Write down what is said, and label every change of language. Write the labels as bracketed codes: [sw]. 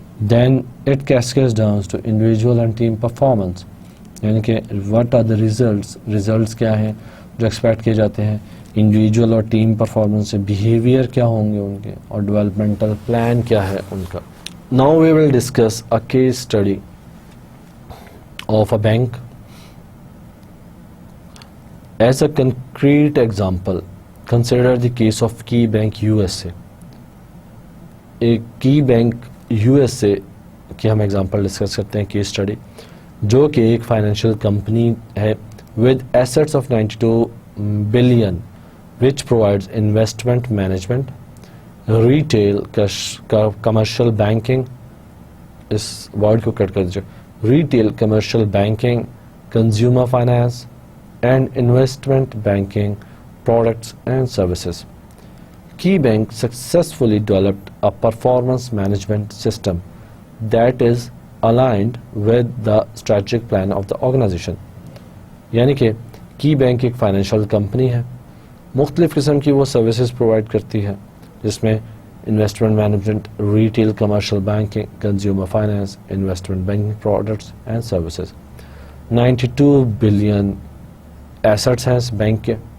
[en] Then it cascades down to individual and team performance. [ur] یعنی کہ [en] what are the results [ur] کیا ہیں جو ایکسپیکٹ کیے جاتے ہیں انڈیویجول اور ٹیم پرفارمنس سے، بیہیویئر کیا ہوں گے ان کے، اور ڈیولپمنٹل پلان کیا ہے ان کا. [en] Now we will discuss a case study of a bank. As a concrete example, consider the case of Key Bank USA. [ur] ایک کی بینک یو ایس اے کی ہم ایگزامپل ڈسکس کرتے ہیں کیس اسٹڈی, جو کہ ایک فائنینشیل کمپنی ہے [en] with assets of 92 billion which provides investment management, [ur] retail commercial banking, اس word کو کٹ کر دیجیے, retail commercial banking, [en] Consumer finance and investment banking products and services. Key Bank successfully developed a performance management system that is aligned with the strategic plan of the organization. [ur] یعنی کہ کی bank ایک financial company ہے, مختلف قسم کی وہ services provide کرتی ہے جس میں investment management, retail commercial banking, consumer finance, investment banking products and services. 92 billion assets ہیں اس بینک کے.